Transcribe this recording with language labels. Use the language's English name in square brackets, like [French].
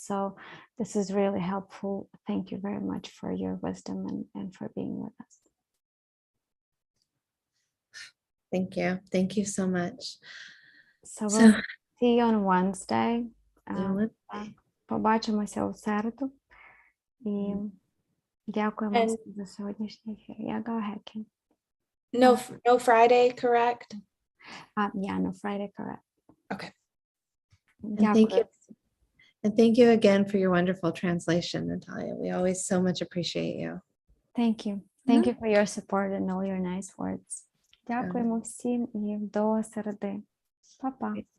[English] So this is really helpful. Thank you very much for your wisdom and for being with us. Thank you. Thank you so much. So we'll see you on Wednesday. [Ukrainian] Побачимося у середу. І дякуємо за сьогоднішній ефір. [English] Yeah, go ahead, Kim. No Friday, correct? Yeah, no Friday, correct. Okay. And thank you again for your wonderful translation, Natalia. We always so much appreciate you. Thank you. Thank you for your support and all your nice words. [Ukrainian] Дякуємо всім і до середи. Па-па.